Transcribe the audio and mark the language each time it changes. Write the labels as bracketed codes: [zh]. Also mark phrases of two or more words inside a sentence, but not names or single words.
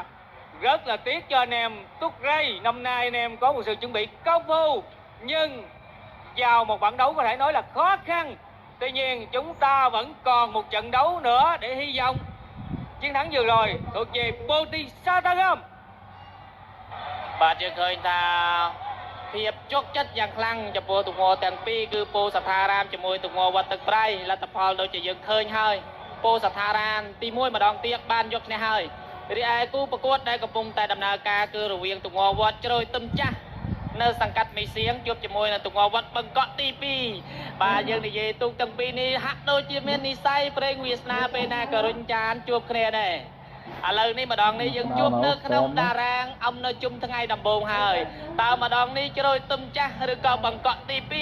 [vi] Rất là tiếc cho anh em Túc Rây, năm nay anh em có một sự chuẩn bị công phu, nhưng vào một bảng đấu có thể nói là khó khăn. Tuy nhiên chúng ta vẫn còn một trận đấu nữa để hy vọng. Chiến thắng vừa rồi thuộc về Bố Thí Sararam. [km] បាទយើងឃើញថាភាពជោគចិត្តយ៉ាងខ្លាំងចំពោះទង្វើទាំងពីរគឺពោធិ៍សត្ថារាមជាមួយទង្វើវត្តទឹកប្រៃលទ្ធផលដូចជាយើងឃើញហើយពោធិ៍សត្ថា រាមទី1ម្ដងទៀតបានយកឈ្នះហើយរីឯគូប្រកួតដែលកំពុងតែដំណើរការគឺរវាងទង្វើវត្តជ្រោយទឹមចាស់នៅសង្កាត់មីសៀងជួបជាមួយនឹងទង្វើវត្តបឹងកក់ទី2បាទយើងនិយាយទូកទាំងពីរនេះហាក់ដូចជាមាននិស្ស័យប្រេងវាសនាពេលណាក៏រុញចានជួបគ្នាដែរ ឥឡូវនេះម្ដងនេះយើងជួបនៅក្នុងតារាងអំនៅជុំថ្ងៃដំបូងហើយតើម្ដងនេះជ្រោយទឹមចាស់ឬក៏បង្កក់ទី